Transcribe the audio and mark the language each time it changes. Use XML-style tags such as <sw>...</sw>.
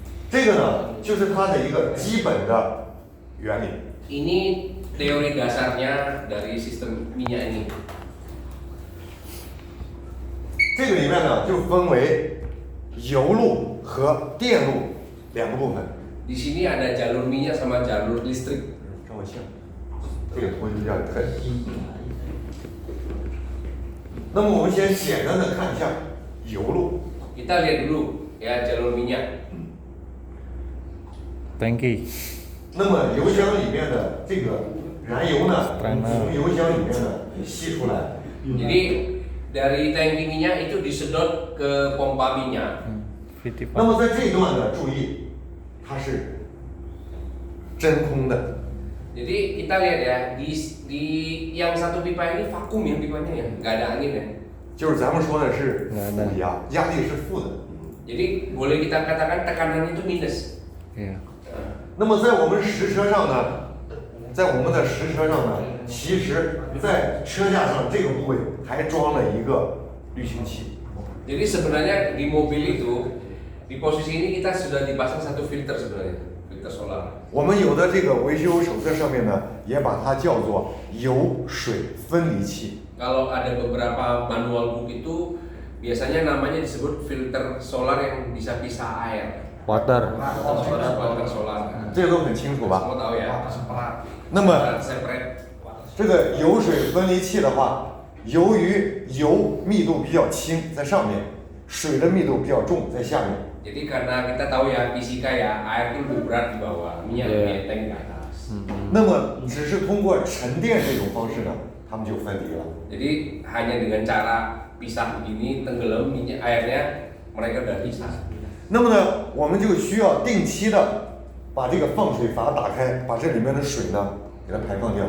<zh>这个呢，就是它的一个基本的原理。</zh> <id>Ini teori dasarnya dari sistem minyak ini.</id> <zh>这个里面呢，就分为油路和电路两个部分。</zh> <id>Di sini ada jalur minyak sama jalur listrik.</id> <zh>让我像，这个图就比较有特点。那么我们先简单的看一下油路。</zh> <id>Kita lihat dulu ya jalur minyak. Tangki.</id> <zh>那么油箱里面的这个燃油呢，从油箱里面呢吸出来。</zh> <id>Jadi dari tangki minyak itu disedot ke pompa minyak.</id> <zh>那么在这一段呢，注意，它是真空的。</zh> <id>Jadi kita lihat ya di yang satu pipa ini vakum ya pipanya ya, nggak ada angin ya.</id> <zh>就是咱们说的是负压，压力是负的。</zh> <id>Jadi boleh kita katakan tekanannya itu minus. Iya.</id> <zh>那么在我们实车上呢，在我们的实车上呢，其实在车架上这个部位还装了一个滤清器。</zh> <id>Jadi sebenarnya di mobil itu di posisi ini kita sudah dipasang satu filter sebenarnya, filter solar.</id> <zh>我们有的这个维修手册上面呢，也把它叫做油水分离器。</zh> <id>Kalau ada beberapa manual book itu biasanya namanya disebut filter solar yang bisa pisah air.</id> <en>Water.</en> <id>Filter solar.</id> <zh>这个都很清楚吧？</zh> <id>Semua tahu ya.</id> <zh>那么</zh> <en>separate.</en> <zh>这个油水分离器的话，由于油密度比较轻在上面，水的密度比较重在下面。</zh> <id>Jadi karena kita tahu ya fisika ya, air itu lebih berat di bawah, minyak lebih enteng di atas.</id> <zh>那么只是通过沉淀这种方式呢，它们就分离了。</zh> <id>Jadi hanya dengan cara pisah begini, tenggelam minyak airnya mereka udah pisah.</id> <zh>那么呢，我们就需要定期的把这个放水阀打开，把这里面的水呢给它排放掉。</zh>